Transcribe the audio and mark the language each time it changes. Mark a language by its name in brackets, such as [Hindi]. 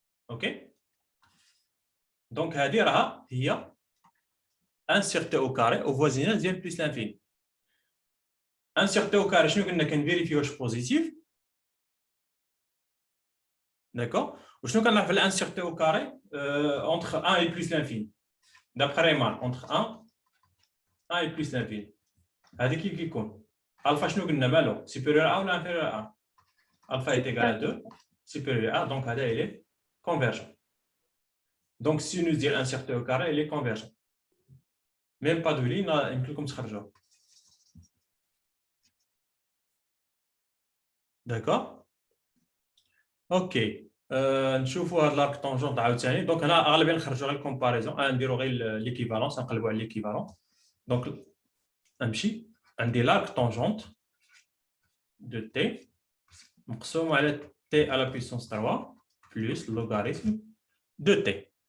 [Arabic] اوكي دونك هذه راه هي 1 سور تي او كاري او فوازيناج ديال بلس لانفيني. 1 سور تي او كاري شنو قلنا كنفيريفي واش بوزيتيف. داكور وشنو كنعرف على 1 سور تي او كاري اونتر 1 [French] et plus l'infini d'après Riemann entre 1 et plus l'infini. [Arabic] هذه كيف كيكون الفا شنو قلنا مالو [French] supérieur à ولا inférieur à alpha est égal à 2 supérieur à donc هذا il est convergent. donc sinus ديال 1 sur t au carré il est convergent même pas de ligne [Arabic] يمكن لكم تخرجوه. داكور اوكي نشوفوا هاد لارك طونجونت عاوتاني. دونك هنا غالبا نخرجوا غير الكومباريزون نديروا غير ليكيفالونس نقلبوا على ليكيفالون. دونك نمشي عندي لارك طونجونت دو تي مقسوم على تي على بيسونس 3 بلس لوغاريتم دو تي.